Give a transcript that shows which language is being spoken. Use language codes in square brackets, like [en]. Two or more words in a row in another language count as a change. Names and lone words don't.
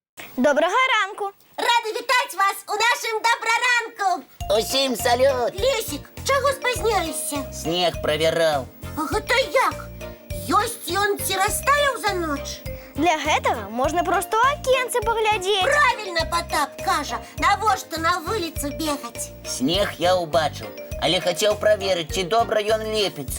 [uk] Доброго ранку! Рада вітати вас у нашому доброранку. Усім салют! Лесик, чого спозняєшся? Снег провірав. [be] Гэта як? Ёсць ён ці растаяў за ноч? Для гэтага можна просто ў акенце паглядзець. Правильно Потап кажа, навошта на вуліцу бегаць? Снег я убачыў, але хацеў праверыць, ці добра ён лепіцца.